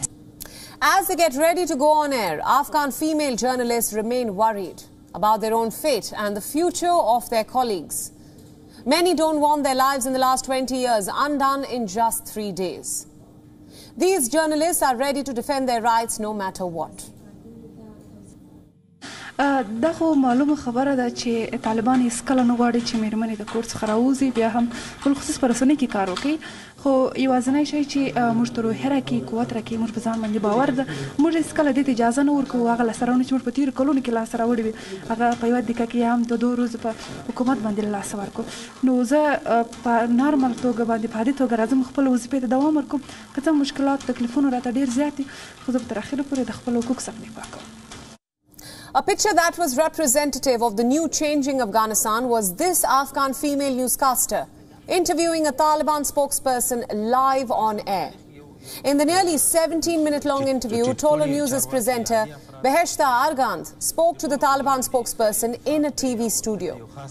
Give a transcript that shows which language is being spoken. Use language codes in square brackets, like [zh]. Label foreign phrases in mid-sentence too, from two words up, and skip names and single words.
[en] As they get ready to go on air, Afghan female journalists remain worried about their own fate and the future of their colleagues. Many don't want their lives in the last 20 years undone in just 3 days. These journalists are ready to defend their rights no matter what. [ps] دا خو معلومه خبره ده چې طالبان هیڅ کله نه غواړي چې میرمنې د کور څخه راوځي، بیا هم بالخصوص په رسنۍ کې کار وکړي. خو یوازینی شی چې موږ ته روحیه راکړي، قوت راکړي، موږ په ځان باندې باور ده. موږ هیڅ کله دې ته اجازه نه ورکوو هغه لاسته راوړنې چې موږ په تېرو کلونو کې لاسته راوړي وي هغه په یوه دقیقه کې هم د 2 ورځو په حکومت باندې له لاسه ورکړو. نو زه په نارمل توګه باندې په عادي توګه راځم خپل وظیفې ته دوام ورکوم. که څه مشکلات تکلیفونه راته ډېر زیات دي، خو زه به تر اخره پورې د خپل حقوق څخه دفاع کوم. [en] A picture that was representative of the new changing Afghanistan was this Afghan female newscaster interviewing a Taliban spokesperson live on air. In the nearly 17-minute-long interview, Tolo News' presenter Beheshta Argand spoke to the Taliban spokesperson in a TV studio.